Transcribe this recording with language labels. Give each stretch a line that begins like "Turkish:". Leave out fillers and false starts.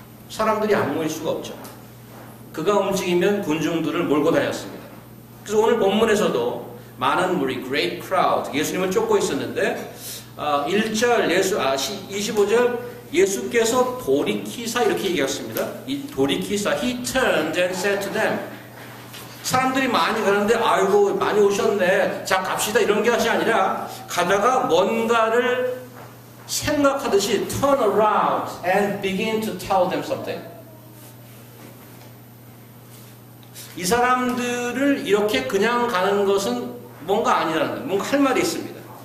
Korean: 사람들이 안 모일 수가 없죠. 그가 움직이면 군중들을 몰고 다녔습니다. 그래서 오늘 본문에서도 많은 무리, great crowd, 예수님을 쫓고 있었는데 1절 25절 예수께서 돌이키사 이렇게 얘기했습니다. 이 돌이키사
English: He turned and said to them.
Korean: 사람들이 많이 가는데 아이고 많이 오셨네. 자 갑시다 이런 것이 아니라 가다가 뭔가를 생각하듯이
English: turn around and begin to tell them something.
Korean: 이 사람들을 이렇게 그냥 가는 것은 뭔가 아니라는 거예요. 뭔가 할 말이 있습니다.